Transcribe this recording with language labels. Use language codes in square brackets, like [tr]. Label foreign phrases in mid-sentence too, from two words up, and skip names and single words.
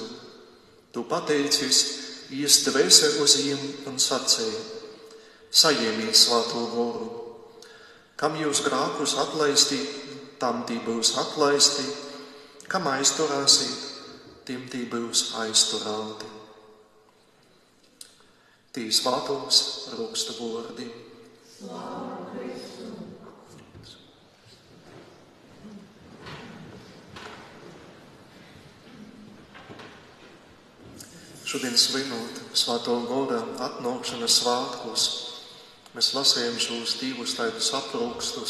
[ltg] Tu pateicis, jis dvēse uz jiem un sacīja: saņemiet svēto goru. Kam jūs grākus atlaisti, tam tī būs atlaisti, kam aizturāsīt, tim tī būs aizturāti. Tī svātos rūksta vordi. [lv] Šodien svinot Svēto Gora atnākšanas svētkus, mēs lasījām šos divus tādus aprakstus.